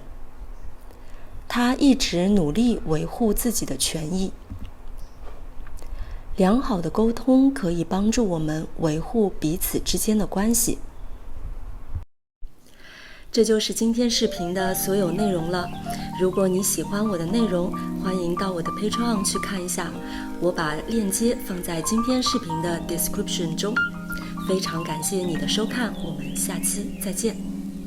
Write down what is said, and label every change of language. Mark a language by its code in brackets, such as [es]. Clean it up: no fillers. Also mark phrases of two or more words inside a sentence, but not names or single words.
[zh] 他一直努力維護自己的權益。良好的溝通可以幫助我們維護彼此之間的關係。這就是今天視頻的所有內容了。如果你喜歡我的內容，歡迎到我的 Patreon 去看一下，我把鏈接放在今天視頻的 description 中。非常感謝你的收看，我們下期再見。